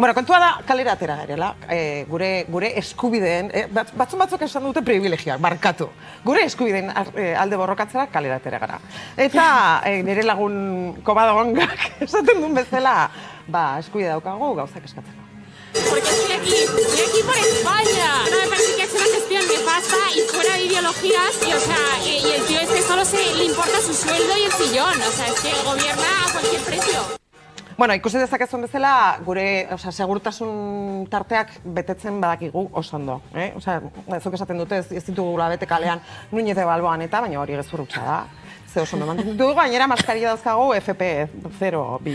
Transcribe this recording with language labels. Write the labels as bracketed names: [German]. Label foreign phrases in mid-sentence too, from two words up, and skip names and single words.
[Basque] Bueno, kontua da, kalera atera garela, gure eskubideen, batzuk esan dute privilegiak, barkatu. Gure eskubideen alde borrokatzera kalera atera gara. Eta nire lagun Covadongak esaten duen bezala, eskubide daukagu gauzak eskatzeko. [Spanish] Porque estoy aquí por España. No me parece que ha hecho una gestión nefasta y fuera de ideologías. Y, o sea, y el tío solo le importa su sueldo y el sillón. O sea, es que gobierna a cualquier precio. [Basque] Bueno, ikusi dezakezuen bezala, gure segurtasun tarteak betetzen badakigu oso ondo. Zuk esaten dute ez ditugula bete kalean Núñez de Balboan eta, baina hori gezurrutza da. Ze oso ondo mantendu dugu, gainera maskaria dauzkagu FP0B.